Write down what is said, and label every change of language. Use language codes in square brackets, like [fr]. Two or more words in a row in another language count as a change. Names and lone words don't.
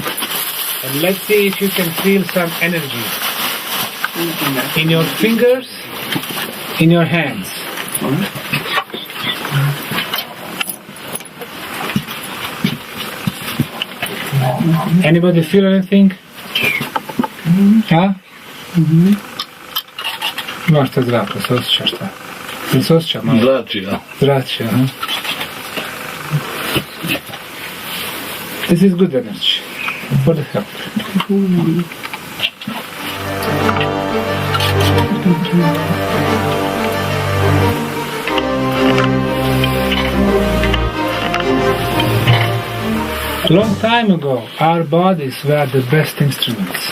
[en] And let's see if you can feel some energy in your fingers, in your hands. Anybody feel anything? [bs] Imaš to zraka, se osjećaš šta? Jel se osjeća malo? Zračija. Zračija, [en] huh? This is good energy. For the help. A long time ago, our bodies were the best instruments.